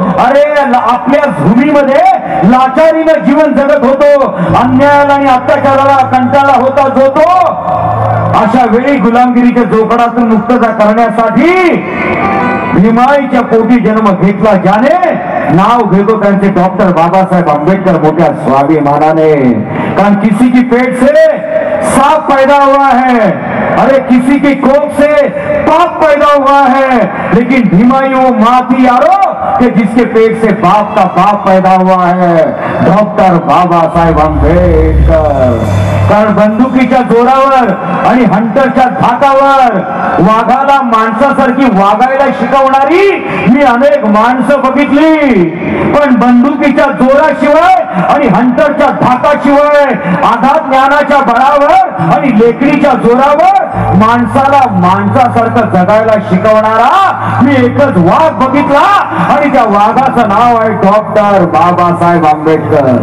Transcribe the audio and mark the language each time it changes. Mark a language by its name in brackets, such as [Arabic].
[Marathi] अरे आपल्या भूमीमध्ये लाचारीनं जीवन जगत होतो, अन्यायाला आणि अत्याचाराला कंटाळा होता जो तो। अशा वेळी गुलामगिरीच्या जोखडातून मुक्तता करण्यासाठी भीमाईच्या पोटी जन्म घेतला ज्याने, नाव घेतो त्यांचे डॉक्टर बाबासाहेब आंबेडकर मोठ्या स्वाभिमानाने। [Hindi] कारण किसी की पेट से सांप पैदा हुआ है, अरे किसी की कोख से पाप पैदा हुआ है, लेकिन भीमाई वो माँ थी यारो कि जिसके पेट से बाप का बाप पैदा हुआ है, डॉक्टर बाबासाहेब आंबेडकर। [Marathi] कारण बंदुकीच्या जोरावर आणि हंटरच्या धाकावर वाघाला माणसासारखी वागायला शिकवणारी मी अनेक माणसं बघितली, पण बंदुकीच्या जोराशिवाय आणि हंटरच्या धाकाशिवाय, आघात ज्ञानाच्या बळावर आणि लेकडीच्या जोरावर माणसाला माणसासारखं जगायला शिकवणारा मी एकच वाघ बघितला, आणि त्या वाघाचं नाव आहे डॉक्टर बाबासाहेब आंबेडकर।